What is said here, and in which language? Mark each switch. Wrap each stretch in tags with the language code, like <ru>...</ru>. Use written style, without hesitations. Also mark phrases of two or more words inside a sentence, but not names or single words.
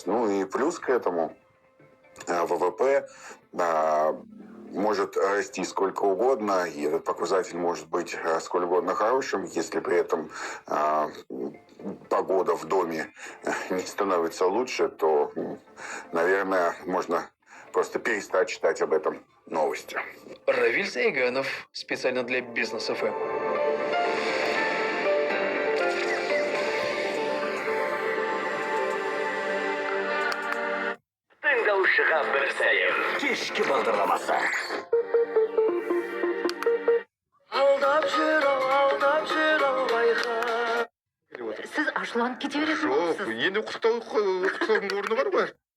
<ru>Ну и плюс к этому ВВП может расти сколько угодно, и этот показатель может быть сколь угодно хорошим, если при этом погода в доме не становится лучше, то, наверное, можно просто перестать читать об этом новости. Равиль Сайганов, специально для Бизнес ФМ.</ru> <kk>Тыңдаушыға бір сәлем. Кешкі бағдарламасы. Алдап жүр ау байқа. Сіз ашуланып кете беретін болыпсыз. Енді құттықтаудың орны бар ғой.</kk>